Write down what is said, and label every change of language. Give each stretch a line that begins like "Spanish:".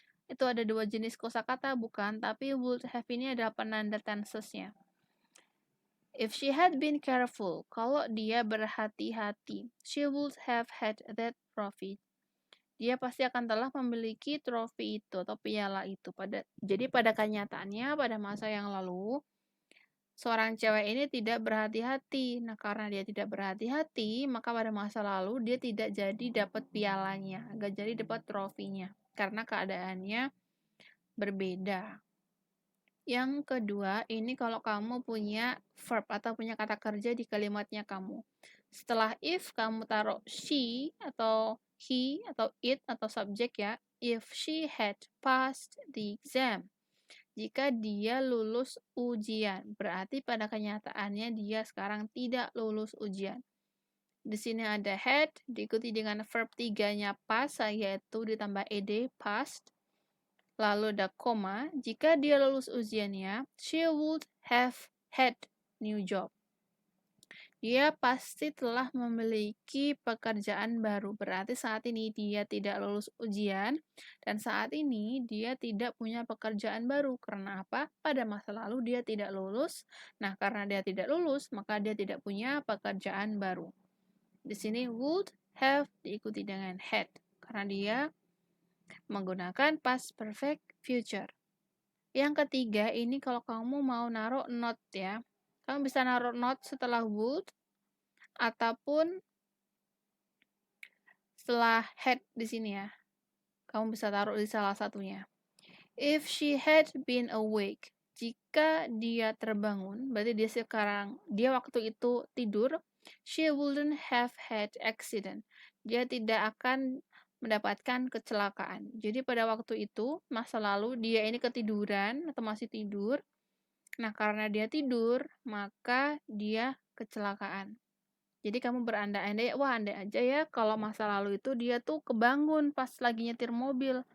Indonesian: Itu ada dua jenis kosakata bukan, tapi would have ini adalah penanda tenses-nya.
English: If she had been careful,
Indonesian: kalau dia berhati-hati,
English: she would have had that trophy.
Indonesian: Dia pasti akan telah memiliki trofi itu atau piala itu. Jadi pada kenyataannya pada masa yang lalu, seorang cewek ini tidak berhati-hati. Nah, karena dia tidak berhati-hati, maka pada masa lalu dia tidak jadi dapat pialanya, nggak jadi dapat trofinya. Karena keadaannya berbeda. Yang kedua, ini kalau kamu punya verb atau punya kata kerja di kalimatnya kamu. Setelah if, kamu taruh she atau he atau it atau subjek ya.
English: If she had passed the exam.
Indonesian: Jika dia lulus ujian, berarti pada kenyataannya dia sekarang tidak lulus ujian. Di sini ada had, diikuti dengan verb 3-nya past, yaitu ditambah ed, past. Lalu ada koma, jika dia lulus ujiannya,
English: she would have had new job.
Indonesian: Dia pasti telah memiliki pekerjaan baru. Berarti saat ini dia tidak lulus ujian, dan saat ini dia tidak punya pekerjaan baru. Karena apa? Pada masa lalu dia tidak lulus. Nah, karena dia tidak lulus, maka dia tidak punya pekerjaan baru. Di sini would have diikuti dengan had. Karena dia menggunakan past perfect future. Yang ketiga, ini kalau kamu mau naruh not ya. Kamu bisa naruh not setelah would ataupun setelah had di sini ya. Kamu bisa taruh di salah satunya.
English: If she had been awake,
Indonesian: jika dia terbangun, berarti dia waktu itu tidur,
English: she wouldn't have had accident.
Indonesian: Dia tidak akan mendapatkan kecelakaan. Jadi pada waktu itu, masa lalu, dia ini ketiduran atau masih tidur. Nah, karena dia tidur, maka dia kecelakaan. Jadi kamu berandai-andai, wah andai aja ya kalau masa lalu itu dia tuh kebangun pas lagi nyetir mobil.